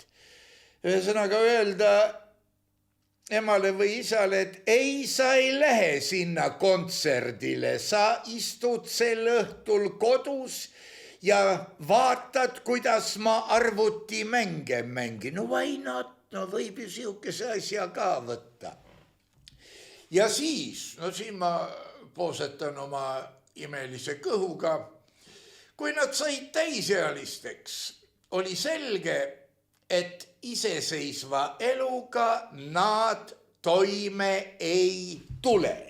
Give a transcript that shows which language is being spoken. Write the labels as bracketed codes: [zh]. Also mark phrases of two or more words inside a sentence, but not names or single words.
[et] Ühesõnaga öelda emale või isale, et ei, sa ei lähe sinna kontserdile, sa istud sel õhtul kodus ja vaatad, kuidas ma arvutimänge mängin. [en] No why not? [et] No võib ju siukese asja ka võtta. Ja siis, no siin ma poosetan oma imelise kõhuga. Kui nad said täisealisteks, oli selge, et iseseisva eluga nad toime ei tule.